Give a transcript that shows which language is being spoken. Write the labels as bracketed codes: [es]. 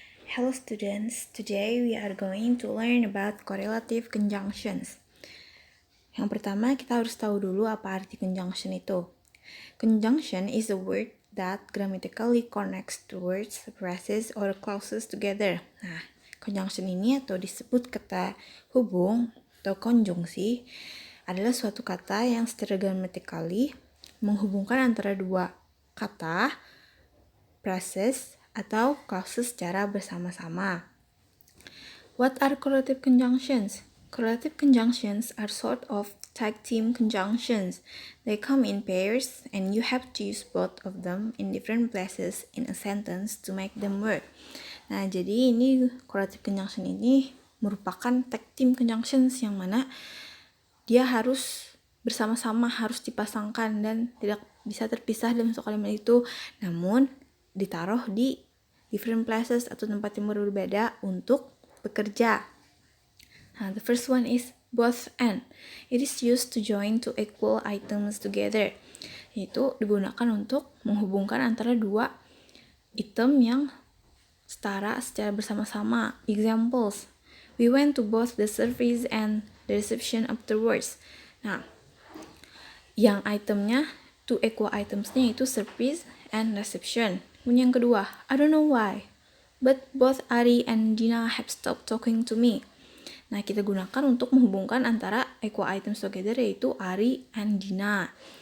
[en] Hello students, today we are going to learn about correlative conjunctions. [id] Yang pertama kita harus tahu dulu apa arti conjunction itu. [en] Conjunction is a word that grammatically connects two words, phrases, or clauses together. [id] Nah, conjunction ini atau disebut kata hubung atau konjungsi adalah suatu kata yang secara grammatically menghubungkan antara dua kata, phrases, atau clauses secara bersama-sama. [en] What are correlative conjunctions? Correlative conjunctions are sort of tag team conjunctions. They come in pairs and you have to use both of them in different places in a sentence to make them work. [id] Nah, jadi ini correlative conjunction ini merupakan tag team conjunctions yang mana dia harus bersama-sama, harus dipasangkan dan tidak bisa terpisah dalam satu kalimat itu. Namun ditaruh di [en] different places [id] atau tempat yang berbeda untuk bekerja. [en] Nah, the first one is both and. It is used to join two equal items together. [id] Itu digunakan untuk menghubungkan antara dua item yang setara secara bersama-sama. [en] Examples: we went to both the service and the reception afterwards. [id] Nah, yang itemnya, two equal itemsnya itu service and reception. Kemudian yang kedua, [en] I don't know why, but both Ari and Dina have stopped talking to me. [id] Nah, kita gunakan untuk menghubungkan antara equal items together, yaitu Ari and Dina.